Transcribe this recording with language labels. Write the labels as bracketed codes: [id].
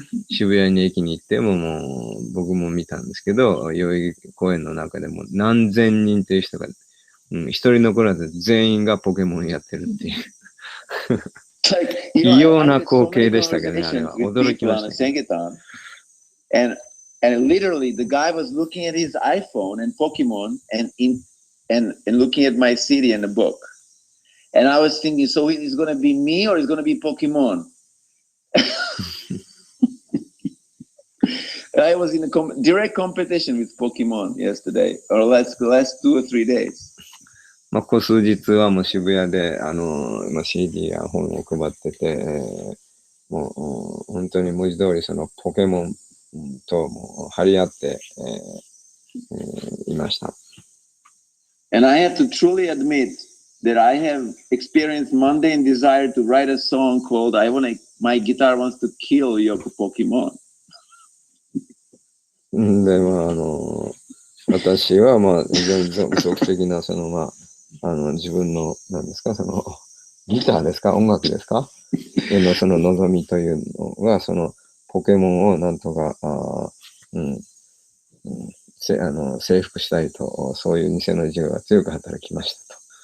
[ja] 渋谷に駅に行ってももう、僕も見たんですけど、代々木公園の中でも何千人という人が、一人残らず全員がポケモンやってるっていう。異様な光景でしたけどね、あれは。驚きましたね。 [en] And literally, the guy was looking at his iPhone and Pokemon and looking at my CD and the book. And I was thinking, so it's going to be me or it's going to be Pokemon? I was in a direct competition with Pokemon yesterday, or last 2 or 3 days. [ja] ここ数日はもう渋谷で、CD や本を配ってて、もう、本当に文字通りそのポケモンとも張り合って、いました。 [en] And I have to truly admit that I have experienced mundane desire to write a song called My Guitar Wants to Kill Your Pokemon. [ja] でも、私は非常に俗的なその自分の何ですか、そのギターですか、音楽ですか、その望みというのがそのポケモンをなんとか征服したいと、そういう偽の自由が強く働きました